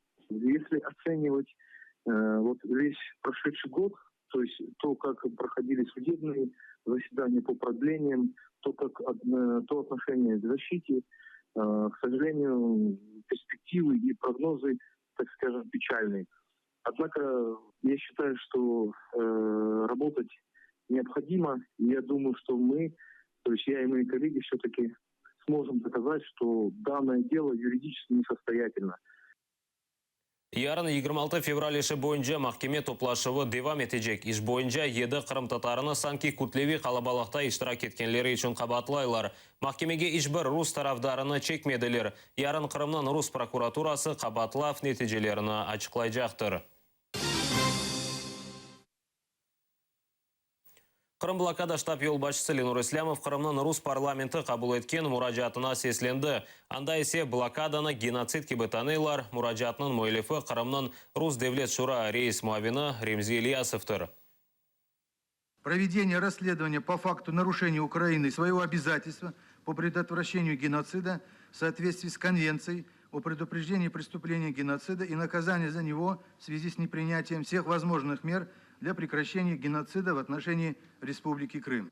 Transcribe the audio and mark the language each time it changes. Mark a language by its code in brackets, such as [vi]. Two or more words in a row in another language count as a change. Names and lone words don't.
[ru] Если оценивать весь прошедший год, то есть то, как проходили судебные заседания по продлениям, то отношение к защите, к сожалению, перспективы и прогнозы, так скажем, печальные. Однако я считаю, что работать необходимо. И я думаю, что мы, то есть я и мои коллеги, все-таки сможем доказать, что данное дело юридически несостоятельно. [crh] Ярын 26 февраль іші бойынша махкеме топлашығы девам етежек. Іш бойынша еді қырым татарыны санки күтлеви қалабалықта іштірак еткенлері үшін қабатлайлар. Махкемеге ішбір рус тарафдарыны чекмеділер. Ярын Қырымнан рус прокуратурасы қабатлав нетежелеріні ачықлайжақтыр. Қырым блокада штаб елбашысы Ленур Ислямов Қырымнан рус парламенті қабыл еткен мұражатына сесленді. Анда есе блокаданы геноцид кебетанейлар мұражатының мөйлефі Қырымнан рус девлет шура рейс муавины Ремзи Ильясовтыр. [ru] Проведение расследования по факту нарушения Украины своего обязательства по предотвращению геноцида в соответствии с Конвенцией о предупреждении преступления геноцида и наказания за него в связи с непринятием всех возможных мер для прекращения геноцида в отношении Республики Крым.